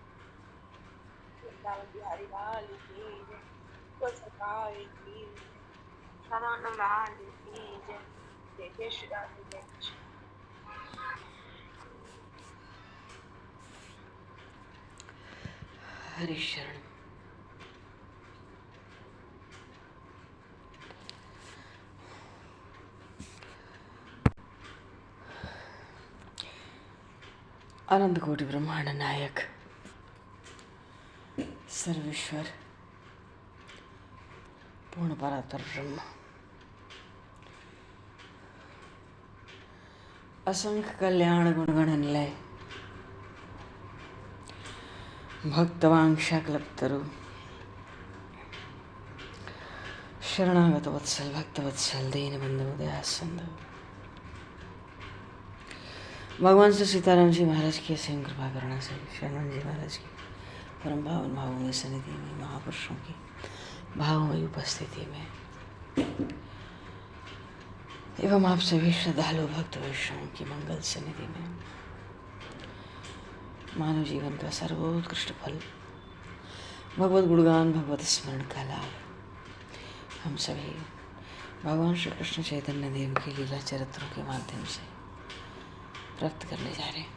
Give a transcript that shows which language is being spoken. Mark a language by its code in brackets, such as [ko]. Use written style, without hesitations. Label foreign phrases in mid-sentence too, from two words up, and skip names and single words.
[hi] बिहारी लाल की जय। सरकार की जय। लाल की जय। जय जय श्री राम जय। हरि शरण। अनंत कोटि ब्रह्मांड नायक सर्वेश्वर पूर्ण परात्पर ब्रह्म असंख्य कल्याण गुणगण निलय भक्तवांक्षा कल्पतरु शरणागत वत्सल भक्तवत्सल दीनबंधु दयासिंधु भगवान श्री सीताराम जी महाराज की असीम कृपा करना से शरण जी महाराज की परम पावन भावमयी सन्निधि में महापुरुषों की भावमयी उपस्थिति में एवं आप सभी श्रद्धालु भक्त वैष्णवों की मंगल सन्निधि में मानव जीवन का सर्वोत्कृष्ट फल भगवत गुणगान, भगवत स्मरण का लाभ हम सभी भगवान श्री कृष्ण चैतन्य देव के लीला चरित्रों के माध्यम से प्राप्त करने जा रहे हैं।